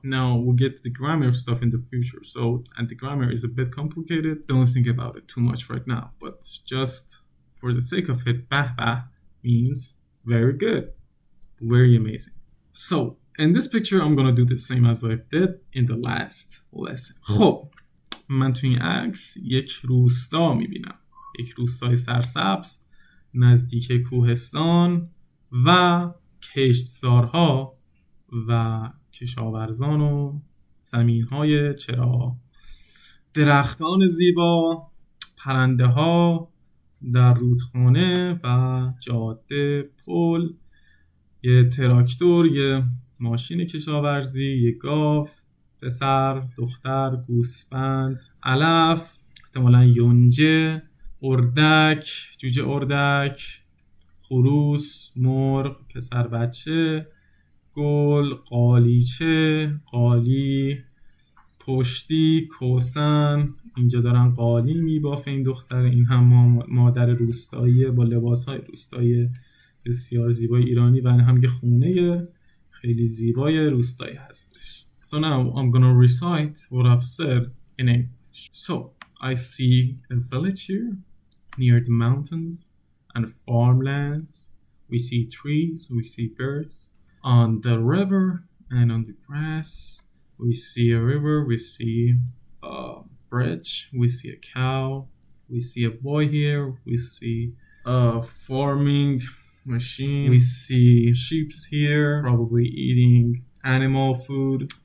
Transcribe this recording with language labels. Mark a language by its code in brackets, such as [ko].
[en] Now we'll get to the grammar stuff in the future. So, and the grammar is a bit complicated. Don't think about it too much right now. But just for the sake of it, bah bah means very good, very amazing. So in this picture, I'm gonna do the same as I did in the last lesson. [fa] خب من تو این عکس یک روستا میبینم، یک روستای سرسبز نزدیک کوهستان و کشتزارها و کشاورزان و زمینهای چرا، درختان زیبا، پرنده ها در رودخانه و جاده، پل، یه تراکتور، یه ماشین کشاورزی، یه گاو، پسر، دختر، گوسفند، علف، احتمالاً یونجه، اردک، جوجه اردک، خروس، مرغ، پسر بچه، گل، قالیچه، قالی، پشتی، کوسن. اینجا دارن قالی میبافه این دختر. این هم مادر روستایی با لباسهای روستایی بسیار زیبای ایرانی و هم یه خونه خیلی زیبای روستایی هستش. [en] So now I'm gonna recite what I've said in English. So I see a village here near the mountains and farmlands. We see trees, we see birds. On the river and on the grass, we see a river, we see a bridge, we see a cow, we see a boy here, we see a farming machine, we see sheep here, probably eating animal food.